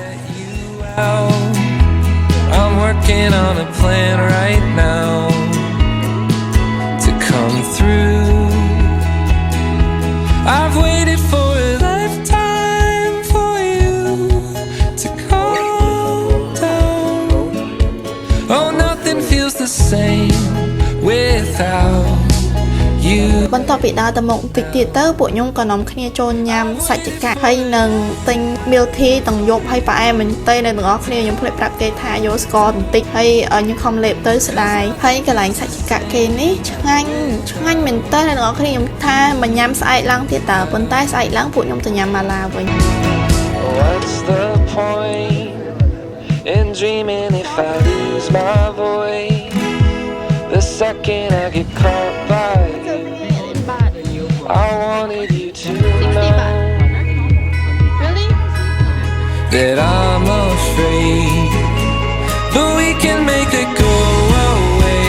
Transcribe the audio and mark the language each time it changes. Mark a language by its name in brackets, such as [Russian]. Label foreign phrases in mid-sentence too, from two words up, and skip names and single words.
[English] I'm working on a plan right now to come through I've waited for a lifetime for you to calm down. Oh, nothing feels the same without you. [Khmer] បន្ទាប់ពីដើរទៅមុខតិចទៀតទៅពួកខ្ញុំក៏នាំគ្នាចូលញ៉ាំសាច់ចកាហើយនឹងទិញ [English] milk tea [Khmer] ទាំងយប់ហើយផ្អែមមែនទែនអ្នកទាំងអស់គ្នាខ្ញុំភ្លេចប្រាប់គេថាយកស្ករបន្តិចហើយខ្ញុំខំលេបទៅស្ដាយហើយកន្លែងសាច់ចកាគេនេះឆ្ងាញ់មែនទែនអ្នកទាំងអស់គ្នាខ្ញុំថាមិនញ៉ាំស្អែកឡើងទៀតតើប៉ុន្តែស្អែកឡើងពួកខ្ញុំទៅញ៉ាំម៉ាឡាវិញ [English] What's the point in dreaming if I lose my voice? The second I get caught by you, I wanted you to know that I'm afraid, but we can make it go away.